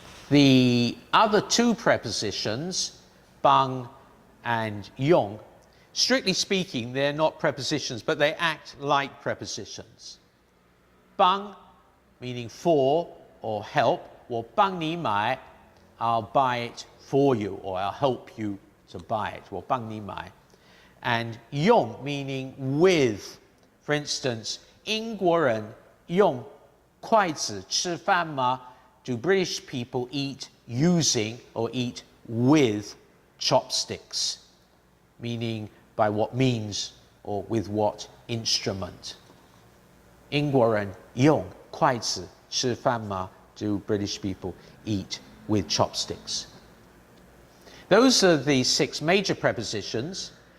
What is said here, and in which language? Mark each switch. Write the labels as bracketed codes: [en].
[en] The other two prepositions, 帮 and 用, strictly speaking, they're not prepositions, but they act like prepositions. 帮, meaning for or help, [zh] 我帮你买, [en] I'll buy it for you, or I'll help you to buy it, 我帮你买. And 用, meaning with. For instance, [zh] 英国人用筷子吃饭吗? [en] Do British people eat using or eat with chopsticks? Meaning by what means or with what instrument? [zh] 英国人用筷子吃饭吗? [en] Do British people eat with chopsticks? Those are the 6 major prepositions.